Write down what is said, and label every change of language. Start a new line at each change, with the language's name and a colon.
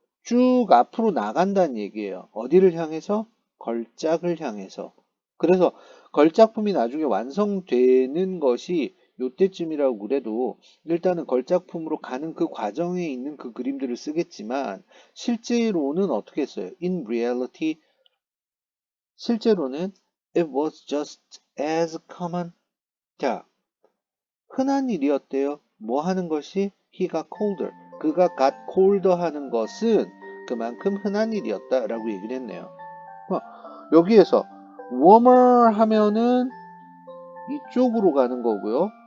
Korean: 쭉 앞으로 나간다는 얘기예요. 어디를 향해서? 걸작을 향해서. 그래서 걸작품이 나중에 완성되는 것이 요때쯤이라고 그래도 일단은 걸작품으로 가는 그 과정에 있는 그 그림들을 쓰겠지만 실제로는 어떻게 했어요?
English: In reality,
Korean: 실제로는
English: it was just as common.
Korean: 자, 흔한 일이었대요. 뭐 하는 것이?
English: He got colder.
Korean: 그가 got cold 하는 것은 그만큼 흔한 일이었다라고 얘기를 했네요. 여기에서 warmer 하면은 이쪽으로 가는 거고요.